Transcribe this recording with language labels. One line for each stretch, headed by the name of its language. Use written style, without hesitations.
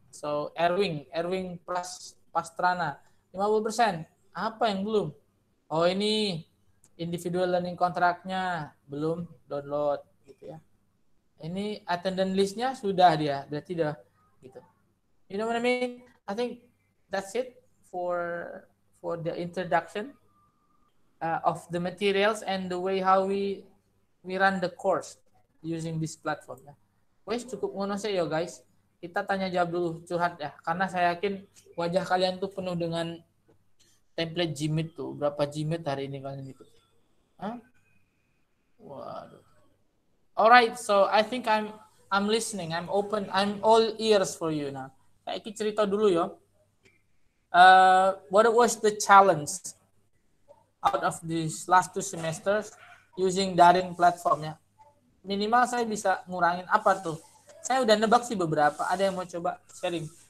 Indonesian: So, Erwin Pastrana, 50%. Apa yang belum? Oh ini, individual learning kontraknya belum download, gitu ya. Ini attendance list-nya sudah dia, berarti udah gitu.
English: You know what I mean? I think that's it for the introduction of the materials and the way how we run the course using this platform ya.
Javanese: Wes cukup ngono
Indonesian: sih ya guys. Kita tanya jawab dulu curhat ya, karena saya yakin wajah kalian tuh penuh dengan template Gmeet tuh. Berapa Gmeet hari ini kalian ikut? Hah? Waduh.
English: Alright, so I think I'm listening, I'm open, I'm all ears for you now.
Indonesian: Saya cerita dulu ya.
English: What was the challenge out of these last 2 semesters using daring platformnya?
Indonesian: Minimal saya bisa ngurangin apa tuh? Saya udah nebak sih beberapa. Ada yang mau coba sharing?